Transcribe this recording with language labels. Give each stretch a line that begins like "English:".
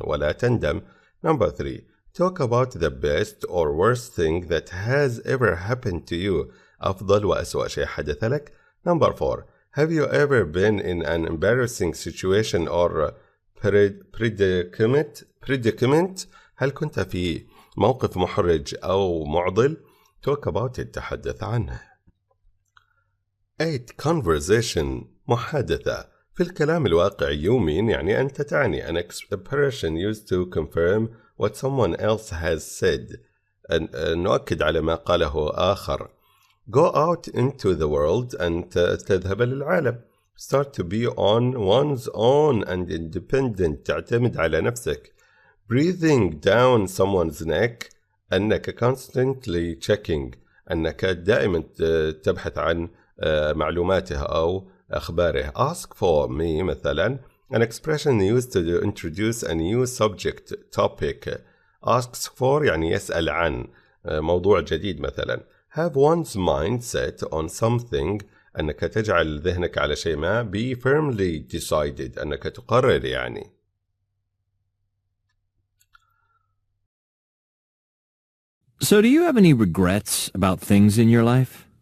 Arabic: ولا تندم.
English: Number 3. Talk about the best or worst thing that has ever happened to you.
Arabic: أفضل وأسوأ شيء حدث لك.
English: Number 4. Have you ever been in an embarrassing situation or predicament?
Arabic: هل كنت في موقف محرج أو معضل؟
English: Talk about it.
Arabic: تحدث عنه. 8.
English: Conversation.
Arabic: محادثة. في الكلام الواقعي
English: you mean
Arabic: يعني أنت تعني
English: an expression used to confirm what someone else has said.
Arabic: نؤكد على ما قاله آخر.
English: Go out into the world
Arabic: أن تذهب للعالم.
English: Start to be on one's own and independent.
Arabic: تعتمد على نفسك.
English: Breathing down someone's neck.
Arabic: أنك
English: constantly checking.
Arabic: أنك دائما تبحث عن معلوماته أو أخباره.
English: Ask for me
Arabic: مثلا.
English: An expression used to introduce a new subject topic. Asks for
Arabic: يعني يسأل عن موضوع جديد مثلا.
English: Have one's mind set on something.
Arabic: أنك تجعل ذهنك على شيء ما.
English: Be firmly decided.
Arabic: أنك تقرر يعني.
English: So do you have any regrets about things in your life?